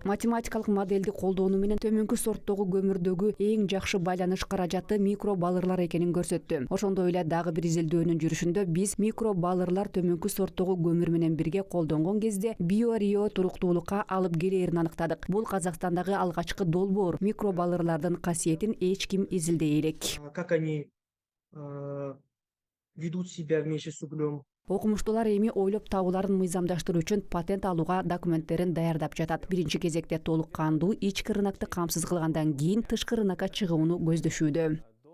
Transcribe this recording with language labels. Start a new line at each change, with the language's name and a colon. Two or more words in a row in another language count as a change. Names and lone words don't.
Kyrgyz: Математикалык моделди колдонуу менен төмөнкү сорттогу көмүрдөгү эң жакшы байланыш каражаты микробалырлар экенин көрсөттү. Ошондой эле дагы бир изилдөөнүн жүрүшүндө биз микробалырлар төмөнкү сорттогу көмүр менен бирге колдонгон кезде биорио туруктуулукка алып келээрин аныктадык. Бул Казакстандагы алгачкы долбоор. Микробалырлардын касиетин эч ким изилдей элек.
Russian: Как они ведут себя вместе с углем.
Kyrgyz: Окумуштуулар эми ойлоп табууларын мыйзамдаштыруу үчүн патент алууга документтерин даярдап жатат. Биринчи кезекте толук кандуу ички рынокты камсыз кылгандан кийин тышкы рынокко чыгууну көздөшүүдө.